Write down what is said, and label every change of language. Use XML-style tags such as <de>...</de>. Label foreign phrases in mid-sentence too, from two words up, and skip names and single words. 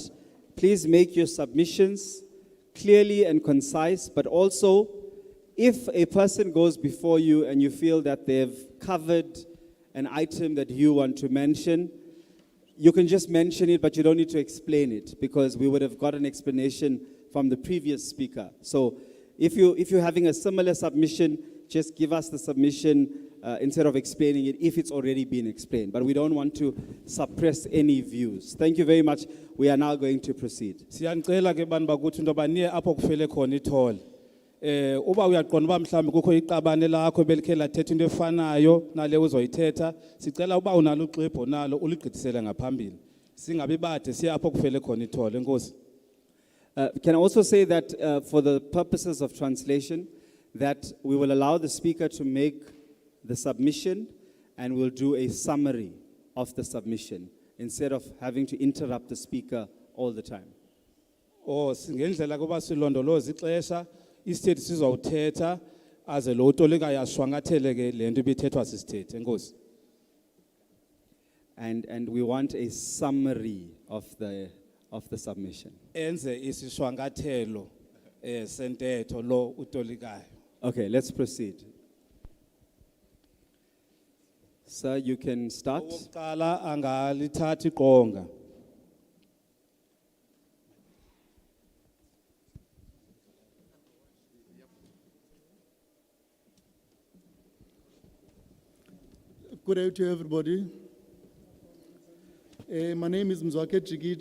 <en>Please make your submissions clearly and concise, but also if a person goes before you and you feel that they've covered an item that you want to mention, you can just mention it, but you don't need to explain it because we would have got an explanation from the previous speaker. So if you're having a similar submission, just give us the submission instead of explaining it if it's already been explained. But we don't want to suppress any views. Thank you very much. We are now going to proceed.</en> <xh>Siyanicela ke bantu bakuthi into baniye apho kufele khona ithole. Uba uyaqonda uba mhlawumbe kukho iqabane lakho belikhe lathetha into efanayo nale uzoyithetha, sicela uba unalo uxwebhu nalo uligqithisele ngaphambili. Singabi bade siya apho kufele khona ithole. Enkosi.</xh> <en>Can I also say that for the purposes of translation, that we will allow the speaker to make the submission and we'll do a summary of the submission instead of having to interrupt the speaker all the time.</en> <xh>Singendlela kuba silondoloza ixesha isithethi sizawuthetha aze lo utolikayo ashwangathele ke le nto ibithethwa sisithethe. Enkosi.</xh> <en>And we want a summary of the submission.</en> <xh>Enze isishwangathelo sentetho lo utolikayo.</xh> <en>Okay, let's proceed. Sir, you can start.</en> <xh>Okokuqala angalithatha iqonga.</xh> <en>Good day to everybody. My name is Nqgushwa.</en>